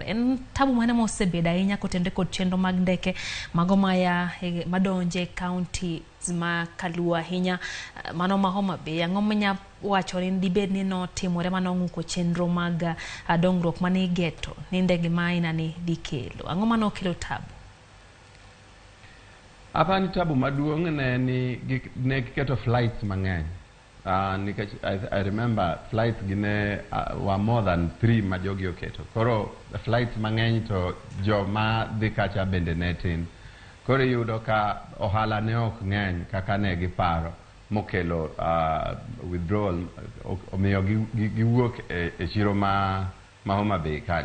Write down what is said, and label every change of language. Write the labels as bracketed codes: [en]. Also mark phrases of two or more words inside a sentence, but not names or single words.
[luo] En tabu mane mosebedo ahinya kotende kod chenro mag ndeke mago maya madonje kaunti ma kaluo ahinya mano ma Homa Bay. Ang'o manya wacho ni dibed ni notimore manong'uko chenro mag dongruok mane igeto ni ndege ma aina ni dikelo? Ang'o mano kelo tabu? Apani tabu maduong' ne giketo flights mang'eny. [en] I remember flights gine were more than 3 [luo] ma jogi oketo. Koro flights mang'eny to joma dhi kacha bende ne tin. Koro yudo ka ohala ne ok ng'eny kaka ne giparo mokelo withdrawal omiyo giwuok e chiro ma Homa Bay kanyo.